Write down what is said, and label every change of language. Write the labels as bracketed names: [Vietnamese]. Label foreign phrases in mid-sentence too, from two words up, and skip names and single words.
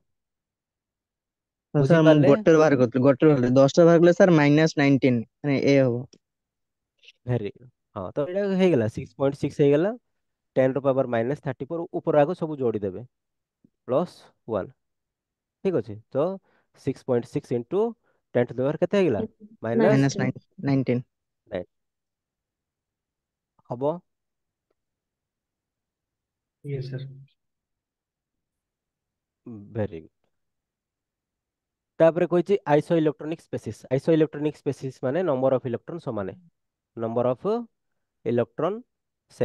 [Odia] ହଁ ସାର୍, ମୁଁ ବୁଝିପାରିଲେ? ଗୋଟେ ବାହାର କରିଥିଲି, ଗୋଟେ ବାହାର 10ଟା ବାହାର କଲେ ସାର୍ -19 ମାନେ ଏ ହବ। ଭେରି, ହଁ ତ ଏଇଟା ହେଇଗଲା 6.6 ହେଇଗଲା, 10⁻−34 ଉପର ଆଗ ସବୁ ଯୋଡିଦେବେ, +1, ଠିକ ଅଛି। ତ 6.6 [English] into 10 to the power [Odia] କେତେ ହେଇଗଲା ମାଇନସ୍ ମାଇନସ୍ 19। 9 ହବ। [English] Yes, sir. very good. [Odia] ତାପରେ କହିଛି [English] iso electronic species. iso electronic species [Odia] ମାନେ [English] number of electron [Odia] ସମାନେ, [English] number of electron same.